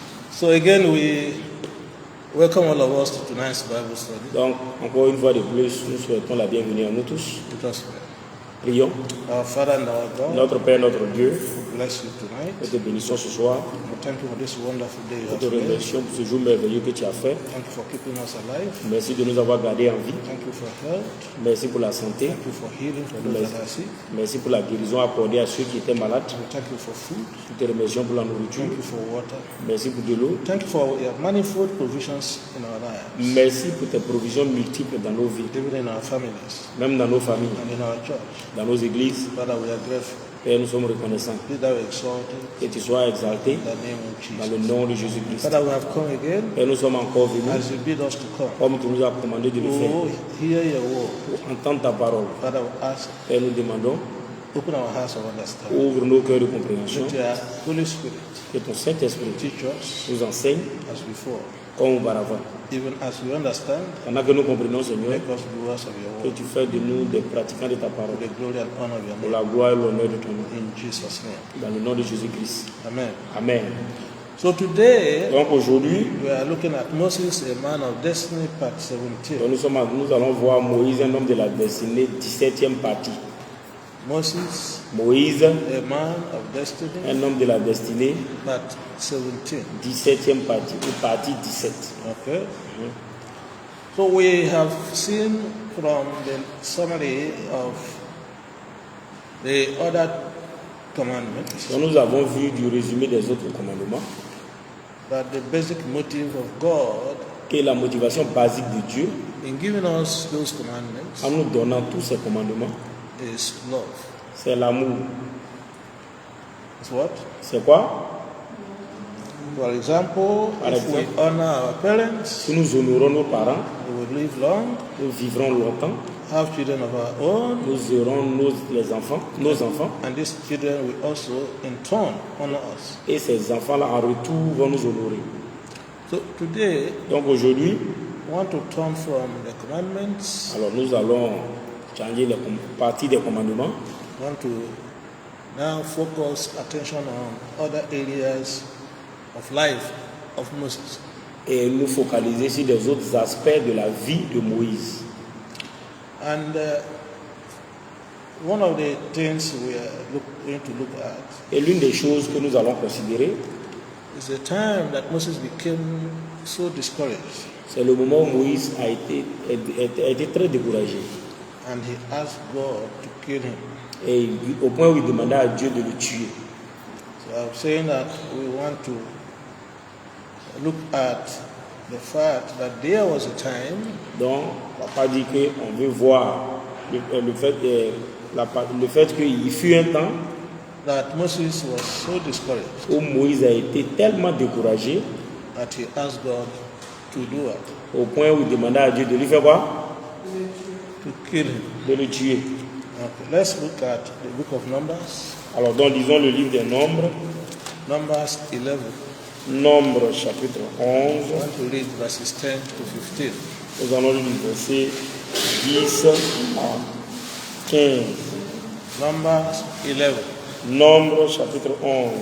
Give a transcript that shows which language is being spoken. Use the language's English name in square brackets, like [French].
[English] So again, we welcome all of us to tonight's Bible study. [French] Donc, encore une fois de plus, nous souhaitons la bienvenue à nous tous. [English] Let us pray. [French] Prions. [English] Our Father and our God, [French] Notre Père, notre Dieu, [English] we bless you tonight. [French] nous te bénissons ce soir. [English] We thank you for this wonderful day you [French] Nous [English] have [French] te [English] made. [French] remercions pour ce jour merveilleux que tu as fait. [English] Thank you for keeping us alive. [French] Merci de nous avoir gardés en vie. [English] Thank you for health. [French] Merci pour la santé. [English] Thank you for healing for those that are sick. [French] Merci pour la guérison accordée à ceux qui étaient malades. [English] We thank you for food. [French] Nous te remercions pour la nourriture. [English] Thank you for water. [French] Merci pour de l'eau. [English] Thank you for your manifold provisions in our lives, [French] Merci pour tes provisions multiples dans nos vies, [English] even in our families [French] même dans nos familles, [English] and in our church. [French] dans nos églises. [English] Father, we are grateful. [French] Père, nous sommes reconnaissants. [English] Be thou exalted [French] Que tu sois exalté [English] in the name of [French] dans [English] Jesus. [French] le nom de Jésus-Christ. [English] Father, we have come again [French] Père, nous sommes encore venus [English] as you bid us to come. [French] comme tu nous as commandé de le faire. [English] Oh, hear your word. [French] Pour entendre ta parole. [English] Father, we ask, [French] Père, nous demandons, [English] open our hearts of understanding. [French] ouvre nos cœurs de compréhension. [English] Let your Holy Spirit [French] Que ton Saint-Esprit [English] teach us [French] nous enseigne [English] as before. [French] comme auparavant. [English] Even as we understand, [French] Pendant que nous comprenons, Seigneur, [English] make us doers of your [French] que [English] word. [French] tu fais de nous des pratiquants de ta [English] For [French] parole. [English] the glory and honor of your [French] Pour [English] name. [French] la gloire et l'honneur de ton nom. [English] In Jesus' name. [French] Dans le nom de Jésus-Christ. [English] Amen. [French] Amen. [English] So today, [French] Donc aujourd'hui, [English] we are looking at Moses, a man of destiny, part 17. [French] nous allons voir Moïse, un homme de la destinée, 17e partie. [English] Moses, [French] Moïse, [English] a man of destiny, [French] un homme de la destinée, [English] part 17. [French] 17e partie, ou partie 17. [English] Okay. So we have seen from the summary of the other commandments [French] Donc nous avons vu du résumé des autres commandements [English] that the basic motive of God [French] que la motivation basique de Dieu [English] in giving us those commandments [French] en nous donnant tous ces commandements, [English] is love. [French] c'est l'amour. [English] It's what? [French] C'est quoi? [English] For example, [French] Par [English] if we [French] exemple, [English] honor our parents, [French] si nous honorons nos parents, [English] we will live long, [French] nous vivrons longtemps, [English] have children of our own, [French] nous aurons nos enfants, [English] and these children will also in turn honor us. [French] et ces enfants-là en retour vont nous honorer. [English] So today, [French] Donc aujourd'hui, [English] we want to turn from the commandments. [French] alors nous allons changer les parties des commandements. [English] We want to now focus attention on other areas of life of Moses. [French] Et nous focaliser sur des autres aspects de la vie de Moïse. [English] And one of the things we are going to look at [French] Et l'une des choses que nous allons considérer, [English] is the time that Moses became so discouraged [French] c'est le moment où Moïse a été très découragé. [English] and he asked God to kill him. [French] Et au point où il demandait à Dieu de le tuer. [English] So I'm saying that we want to look at the fact that there was a time [French] Donc, papa dit qu'on veut voir le fait qu'il fut un temps [English] that Moses was so discouraged [French] où Moïse a été tellement découragé [English] that he asked God to do it, [French] au point où il demandait à Dieu de lui faire quoi? [English] to kill him. [French] De le tuer. [English] Okay, let's look at the book of Numbers, [French] Alors, donc, lisons le livre des Nombres, [English] Numbers 11. [French] Nombres chapitre [English] I 11. want to read verses 10 to 15. [French] Nous allons lire le verset 10 à 15. [English] Numbers 11, [French] Nombres chapitre 11,